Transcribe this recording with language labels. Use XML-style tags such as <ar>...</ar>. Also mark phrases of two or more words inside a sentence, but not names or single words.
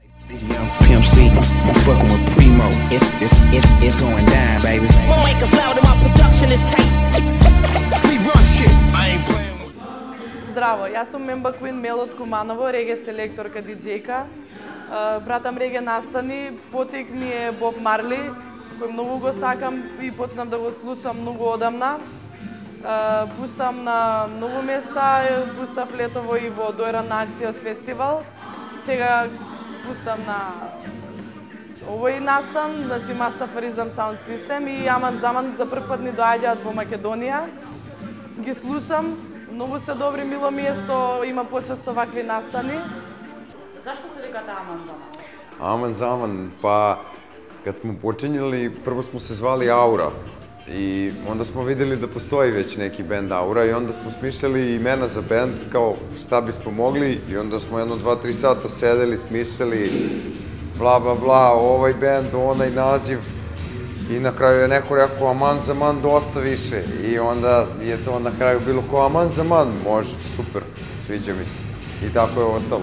<en>This young Pimp C, I'm fucking with Primo. It's going down, baby. Won't make us loud and my production is tight. We run shit. I ain't playing with.</en> <mk>Здраво, јас сум Мемба Квин Мел од Куманово, реге селекторка, диджејка. Пратам реге настани, потик ми е Боб Марли, кој многу го сакам и почнав да го слушам многу одамна. Пуштам на многу места, пуштав летово и во Дојран на Аксиос фестивал. Сега пуштам на овој настан, значи Мастафаризам Sound System и Аман Заман за прв пат ни доаѓаат во Македонија. Ги слушам, многу се добри, мило ми е што има почесто вакви настани. Зашто се викате Аман Заман?</mk> <sr>Аман Заман, па kad smo počinjali, prvo smo se zvali Aura i onda smo vidjeli da postoji već neki band Aura i onda smo smišljali imena za band kao šta bismo mogli i onda smo 1-2-3 sata sedeli, smišljali bla bla bla, ovaj band, onaj naziv i na kraju je neko rekao Aman Zaman dosta više i onda je to na kraju bilo kao Aman Zaman, može, super, sviđa mi se i tako je ostalo.</sr>